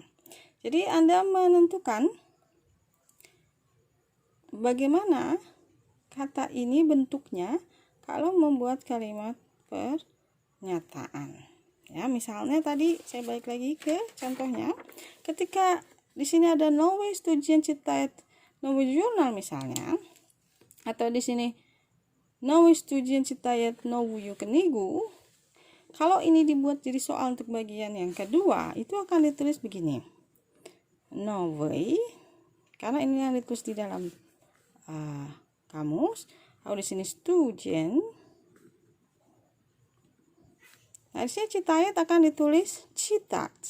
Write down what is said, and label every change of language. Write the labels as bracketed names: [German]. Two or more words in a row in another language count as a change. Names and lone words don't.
[Indonesian] Jadi Anda menentukan bagaimana kata ini bentuknya kalau membuat kalimat pernyataan. Ya, misalnya tadi saya balik lagi ke contohnya. Ketika di sini ada [Russian] новый студент читает новый журнал [Indonesian] misalnya, atau di sini [Russian] новый студент читает новую книгу. [Indonesian] Kalau ini dibuat jadi soal untuk bagian yang kedua, itu akan ditulis begini. Новый, karena ini yang ditulis di dalam kamus. Kalau di sini student, nah di sini читает akan ditulis читать.